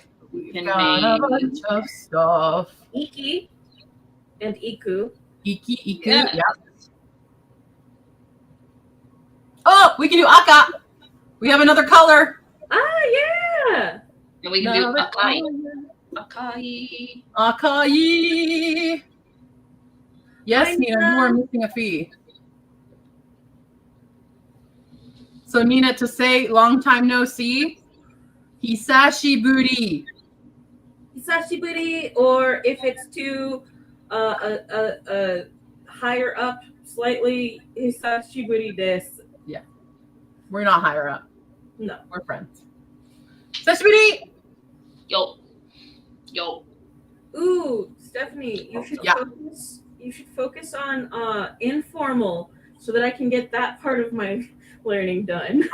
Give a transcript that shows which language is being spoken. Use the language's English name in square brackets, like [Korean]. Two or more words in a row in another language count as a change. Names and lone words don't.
[English] We We've can got a make bunch of stuff. Iki and iku. Iku. Yeah. Yeah. Oh, we can do aka. We have another color. Ah, yeah. and we can do Another akai. color. Akai. Akai. Yes, I Nina, you are missing a fee. So Nina, to say long time no see, hisashiburi. Hisashiburi, or if it's too higher up slightly, [Japanese] hisashiburi desu. [English] We're not higher up. No. We're friends. Hisashiburi. Yo. Yo. Ooh, Stephanie, you should Yeah. focus. You should focus on informal, so that I can get that part of my learning done.